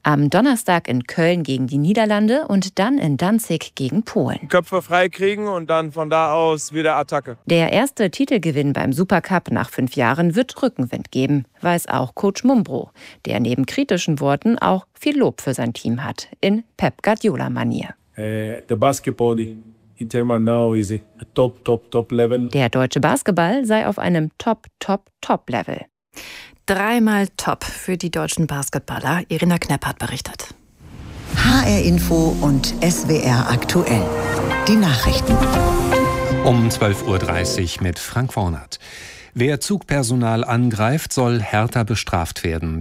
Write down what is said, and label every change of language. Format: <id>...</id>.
<de>Am Donnerstag in Köln gegen die Niederlande und dann in Danzig gegen Polen. Köpfe frei kriegen und dann von da aus wieder Attacke. Der erste Titelgewinn beim Supercup nach 5 Jahren wird Rückenwind geben, weiß auch Coach Mumbro, der neben kritischen Worten auch viel Lob für sein Team hat, in Pep Guardiola-Manier.</de> <en>The basketball now is a top, top, top level.</en> <de>Der deutsche Basketball sei auf einem Top, Top, Top Level. Dreimal Top für die deutschen Basketballer. Irina Knepp hat berichtet. HR Info und SWR aktuell. Die Nachrichten. Um 12.30 Uhr mit Frank Wornert. Wer Zugpersonal angreift, soll härter bestraft werden.</de>